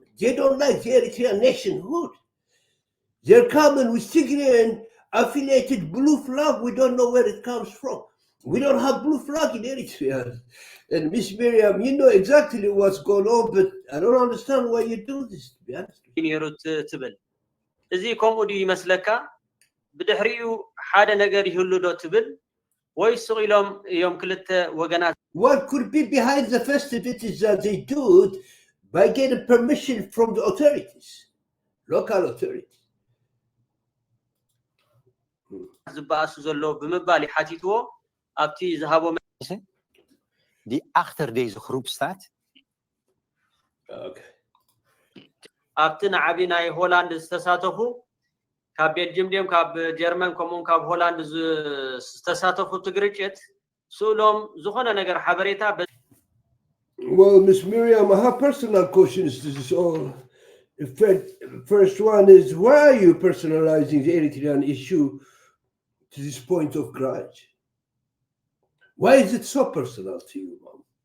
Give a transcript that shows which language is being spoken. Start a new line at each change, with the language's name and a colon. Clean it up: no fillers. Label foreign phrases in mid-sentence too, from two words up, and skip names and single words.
English: They don't like the Eritrean nationhood. They're coming with Tigrayan affiliated blue flag. We don't know where it comes from. We don't have blue flag in Eritrea. And Miss Mirjam, you know exactly what's going on, but I don't understand why you do this, to be honest.
Tigrinya: እዚ ከምኡ ድዩ ይመስለካ ብድሕሪኡ ሓደ ነገር ይህሉ ዶ ትብል ወይስ ኢሎም እዮም ክልተ ወገናት
English: What could be behind the festivities that they do it by getting permission from the authorities, local authorities?
Tigrinya: ዝበኣሱ ዘሎ ብምባል ይሓቲትዎ ኣብቲ ዝሃቦ
Dutch: die achter deze groep staat.
English: Okay.
Tigrinya: ኣብቲ ንዓቢ ናይ ሆላንድ ዝተሳተፉ ካብ ቤልጅየም ድዮም ካብ ጀርመን ከምኡን ካብ ሆላንድ ዝተሳተፉ ትግርጭት ስእሎም ዝኾነ ነገር ሓበሬታ
English: Well, Miss Mirjam, I have personal questions to this all. First one is, why are you personalizing the Eritrean issue to this point of grudge? Why is it so personal to you, Mom?